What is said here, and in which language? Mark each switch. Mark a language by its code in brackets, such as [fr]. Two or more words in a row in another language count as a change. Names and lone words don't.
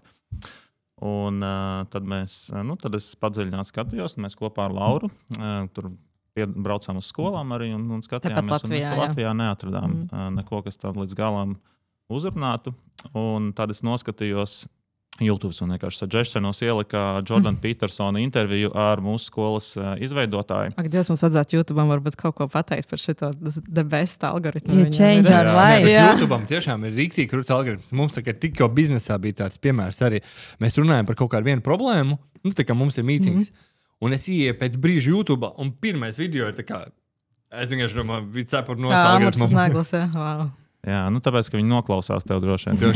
[lv] Un, tad es padziļināti skatījos, un mēs kopā ar Lauru tur braucām uz skolām arī un skatījāmies. Latvijā neatradām neko, kas tādu līdz galam uzrunātu. Un tad es noskatījos YouTube un vienkārši suggestionos ielika Jordana Petersona interviju ar mūsu skolas izveidotāju. Ak, Dievs, mums vajadzētu YouTube'am varbūt kaut ko pateikt par šito [en] the best [lv] algoritmu. [en] You change our life. [lv] YouTube'am tiešām ir rīktīgi krūts algoritms. Mums tā kā tikko biznesā bija tāds piemērs arī. Mēs runājam par kaut kādu vienu problēmu, tā kā mums ir meetings. Un es ieju pēc brīža YouTube, un pirmais video ir tā kā, es vienkārši domāju, bija cepur no algoritmu. Naglas, wow. Jā, tāpēc, ka viņi noklausās tev droši vien.